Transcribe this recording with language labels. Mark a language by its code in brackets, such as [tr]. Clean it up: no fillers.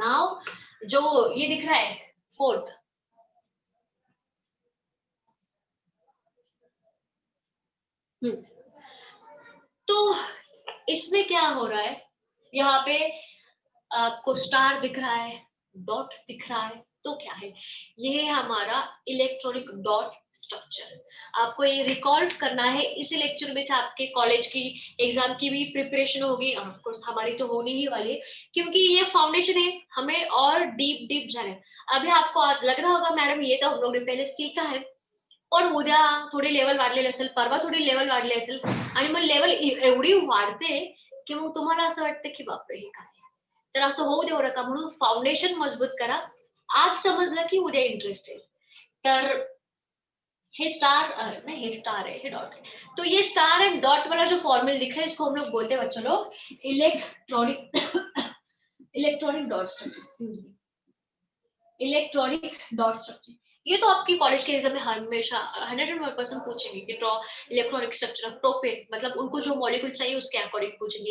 [hi] Now जो ये दिख रहा है फोर्थ, तो इसमें क्या हो रहा है, यहाँ पे आपको स्टार दिख रहा है, डॉट दिख रहा है, तो क्या है, ये है हमारा इलेक्ट्रॉनिक डॉट स्ट्रक्चर। आपको ये रिकॉल करना है, इसी लेक्चर में से आपके कॉलेज की एग्जाम की भी प्रिपरेशन होगी, ऑफ कोर्स हमारी तो होनी ही वाली है, क्योंकि ये फाउंडेशन है, हमें और डीप डीप जाना है। अभी आपको आज लग रहा होगा मैडम ये तो हम लोग ने पहले सीखा है, [mr] पण उद्या थोडी लेवल वाढलेली असेल, परवा थोडी लेवल वाढली असेल, आणि मग लेवल एवढी वाढते की मग तुम्हाला असं वाटतं की बापरे हे काय. तर असं होऊ देऊ नका, म्हणून फाउंडेशन मजबूत करा. आज समजलं की उद्या इंटरेस्ट येईल. [hi] तर हे स्टार नहीं, हे स्टार है, हे डॉट है. तो ये स्टार एंड डॉट वाला जो फॉर्मूला दिख रहा है इसको हम लोग बोलते हैं बच्चों लोग electronic electronic dot structure, excuse मी, electronic dot structure. ये तो आपकी कॉलेज के एग्जाम में हमेशा 101% पूछेंगे कि draw electronic structure of propane, मतलब उनको जो मॉलिक्यूल चाहिए उसके अकॉर्डिंग पूछेंगे.